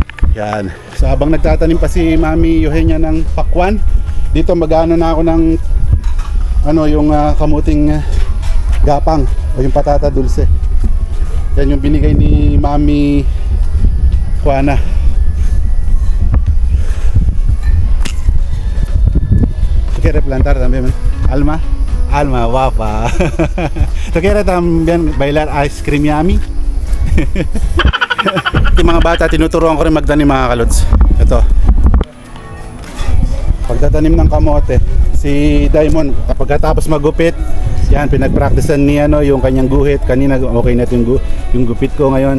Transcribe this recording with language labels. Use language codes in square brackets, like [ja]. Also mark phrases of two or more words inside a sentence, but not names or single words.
[tl] Yan. So habang nagtatanim pa si Mami Eugenia ng pakwan, dito mag-ano na ako ng yung kamuting gapang o yung patata dulce. Yan yung binigay ni Mami Juana. [es] ¿Tú quieres plantar también, Alma? Alma, guapa. ¿Tú quieres también bailar ice cream, Yami? [tl] Yung mga bata, tinuturuan ko rin magtanim mga kalods. Ito. Pagtatanim ng kamote, si Diamond, pagkatapos magupit, yan, pinagpraktisan niya yung kanyang guhit. Kanina okay na yung gupit ko ngayon.